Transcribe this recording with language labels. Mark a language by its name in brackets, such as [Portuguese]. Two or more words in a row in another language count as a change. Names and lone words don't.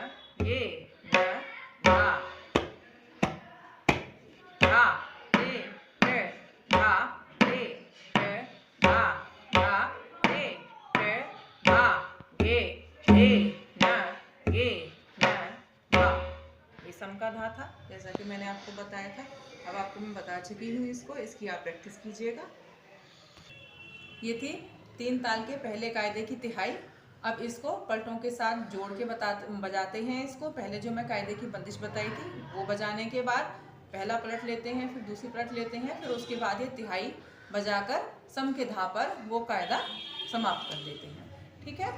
[Hindi] धा धा ते ट धा ते ट धा धा ते ट धा गे न धा। ये सम का धा था, जैसा कि मैंने आपको बताया था। अब आपको मैं बता चुकी हूँ इसको, इसकी आप प्रैक्टिस कीजिएगा। ये थी 3 ताल के पहले कायदे की तिहाई। अब इसको पलटों के साथ जोड़ के बजाते हैं इसको। पहले जो मैं कायदे की बंदिश बताई थी वो बजाने के बाद पहला पलट लेते हैं, फिर दूसरी पलट लेते हैं, फिर उसके बाद ये तिहाई बजाकर सम के धा पर वो कायदा समाप्त कर देते हैं, ठीक है।